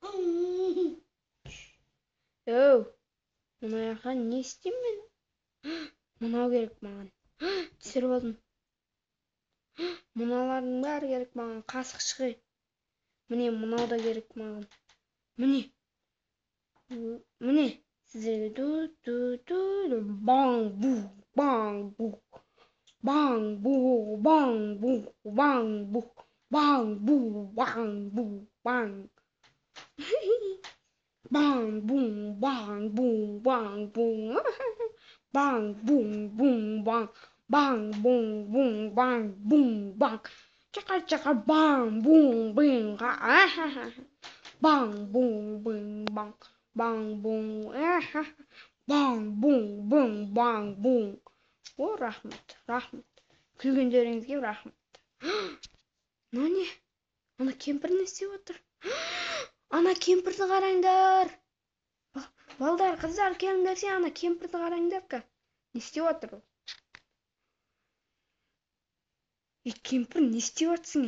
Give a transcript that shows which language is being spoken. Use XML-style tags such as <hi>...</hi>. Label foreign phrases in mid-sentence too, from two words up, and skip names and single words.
<kk>Мұнаяққа не істеймін мен? Мынау керек маған. Түсіріп алдым. Мыналардың бәрі керек маған. Қасық шығай. Міне, мынау да керек маған. Міне. Сіздерге баң-бу, баң-бу, баң-бу, баң-бу, баң-бу, баң-бу, баң-бу, баң. Баң-бум, баң-бум, баң-бум. Баң-бум-бум, баң. Баң-бум-бум, баң-бум-баң. Чака-чака, баң-бум-бим. Баң-бум-бим-баң. Баң-бум. Баң-бум-бум, баң-бум. Рахмет. Күлгендеріңізге рахмет. Не? Ана кемпір не істеп отыр? Ана кемпірді қараңдар. Балдар, қыздар, келіңдерсе, ана кемпірді қараңдар ка. Не істеп отыр ол? Кемпір, не істеп отсың?</kk>